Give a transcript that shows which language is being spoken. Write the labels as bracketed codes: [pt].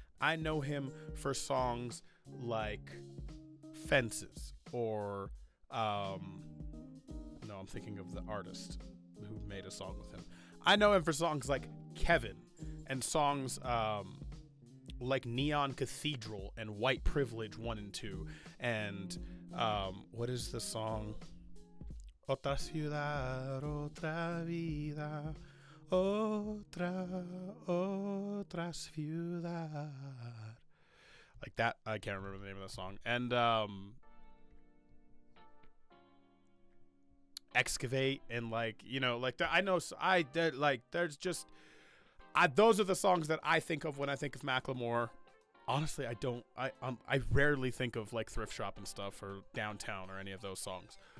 [en] I know him for songs like Fences or no, I'm thinking of the artist who made a song with him. I know him for songs like Kevin and songs like Neon Cathedral and White Privilege 1 and 2 and what is the song? [es] Otra ciudad, otra vida, otra ciudad. [en] Like that, I can't remember the name of the song. And Excavate and like, you know, like I know there's just those are the songs that I think of when I think of Macklemore. Honestly, I rarely think of like Thrift Shop and stuff or Downtown or any of those songs.